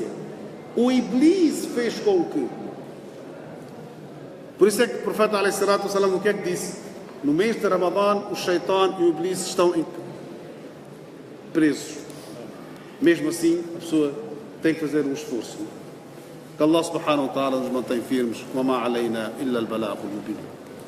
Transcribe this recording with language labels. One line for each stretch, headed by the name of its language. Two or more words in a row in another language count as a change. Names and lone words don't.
Portuguese: O Iblis fez com que... Por isso é que o profeta ﷺ, o que é que disse? No mês de Ramadã, o Shaitan e o Iblis estão presos. Mesmo assim, a pessoa tem que fazer um esforço. Que
Arabic: الله سبحانه وتعالى
Portuguese: nos mantém firmes.
Arabic: وَمَا عَلَيْنَا إِلَّا الْبَلَاغُ الْمُبِينُ.